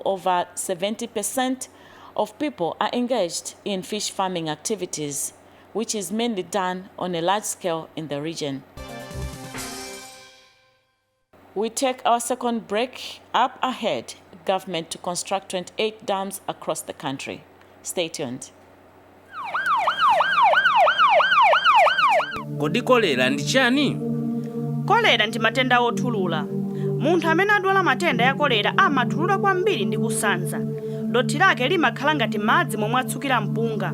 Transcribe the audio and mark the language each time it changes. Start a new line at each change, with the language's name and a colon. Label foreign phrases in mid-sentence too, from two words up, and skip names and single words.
English: Over 70% of people are engaged in fish farming activities, which is mainly done on a large scale in the region. We take our second break. Up ahead, government to construct 28 dams across the country. Stay tuned.
Nyanja: Kodi kolera ndi chani? Kolera ndi matenda othulula. Munthu amene adwala matenda ya kolera amathulula kwambiri ndi kusanza. Dothi lake limakhala ngati madzi momwe atsukira mpunga.